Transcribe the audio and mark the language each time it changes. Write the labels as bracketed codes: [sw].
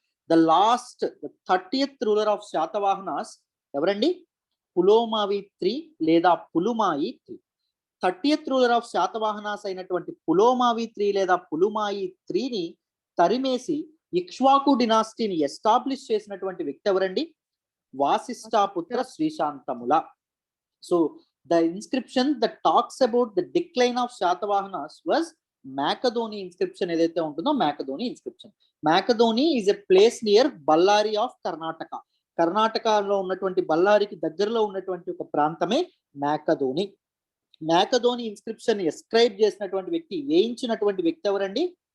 [en] the 30th ruler of Satavahanas [te] ఎవరండి? Pulomavi III లేదా పులుమాయి III. [en] 30th ruler of Satavahanas [te] అయినటువంటి పులోమావి III లేదా పులుమాయి IIIని తరిమేసి ఇక్ష్వాకు డినాస్టీని ఎస్టాబ్లిష్ చేసినటువంటి వ్యక్తి ఎవరండి? వాసిష్ఠాపుత్ర శ్రీశాంతముల. [en] so the inscription that talks about the decline of Shatavahanas was Makadoni inscription [te] ఏదైతే ఉంటుందో [en] Makadoni inscription. Makadoni is a place near Ballari of Karnataka. [te] కర్ణాటకలో ఉన్నటువంటి బళ్ళారికి దగ్గరలో ఉన్నటువంటి ఒక ప్రాంతమే Makadoni. Makadoni ఇన్స్క్రిప్షన్ ఎస్క్రైబ్ చేసినటువంటి వ్యక్తి, వేయించినటువంటి వ్యక్తి ఎవరండి?